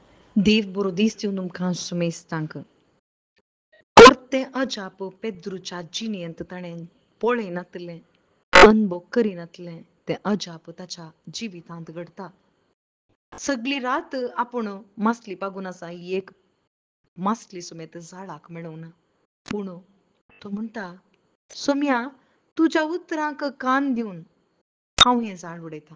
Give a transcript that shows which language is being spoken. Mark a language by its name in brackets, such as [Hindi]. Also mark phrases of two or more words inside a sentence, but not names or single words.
[Konkani] Devo boro disti un canso me stanca. Porte अजाप पेद्रूच्या जिणेंत ताणें पळयनातलें अनुभव करिनातलें तें अजाप ताच्या जिवितांत घडता. सगळी रात आपूण मासली पागून आसा ही एक मासली सुमेत झाडाक मेळूना. पूण तो म्हणटा, सोम्या तुज्या उतरांक कान दिवन हांव हें झाड उडयतां.